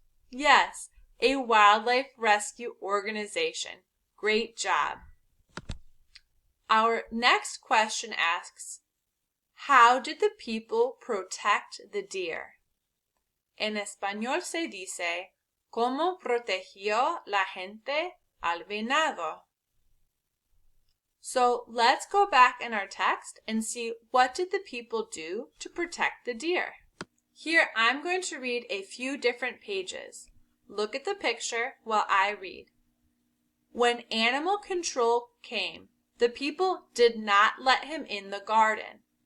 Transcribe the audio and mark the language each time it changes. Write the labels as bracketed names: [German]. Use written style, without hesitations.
[English] Yes, a wildlife rescue organization. Great job. Our next question asks, how did the people protect the deer? [Spanish] En español se dice, ¿cómo protegió la gente al venado? [English] So let's go back in our text and see what did the people do to protect the deer. Here I'm going to read a few different pages. Look at the picture while I read. When animal control came, the people did not let him in the garden.